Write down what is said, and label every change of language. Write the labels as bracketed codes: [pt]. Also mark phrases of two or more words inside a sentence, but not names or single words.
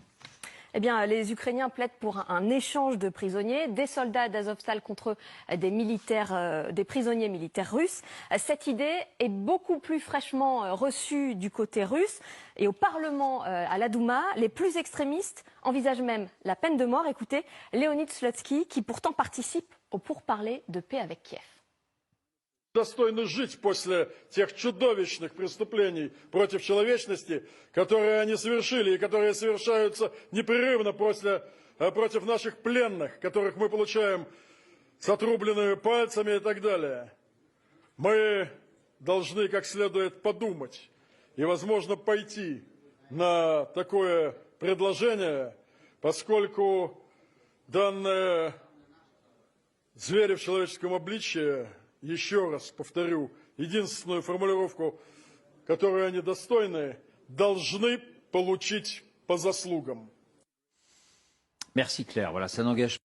[fr] Eh bien, les Ukrainiens plaident pour un échange de prisonniers, des soldats d'Azovstal contre des prisonniers militaires russes. Cette idée est beaucoup plus fraîchement reçue du côté russe. Et au Parlement, à la Douma, les plus extrémistes envisagent même la peine de mort. Écoutez, Leonid Slutsky, qui pourtant participe aux pourparlers de paix avec Kiev. [ru] Достойно жить после тех чудовищных преступлений против человечности, которые они совершили и которые совершаются непрерывно против наших пленных, которых мы получаем с отрубленными пальцами и так далее. Мы должны как следует подумать и, возможно, пойти на такое предложение, поскольку данные звери в человеческом обличье, еще раз повторю, единственную формулировку, которую они достойны, должны получить по заслугам. [fr] Merci Claire. Voilà, ça n'engage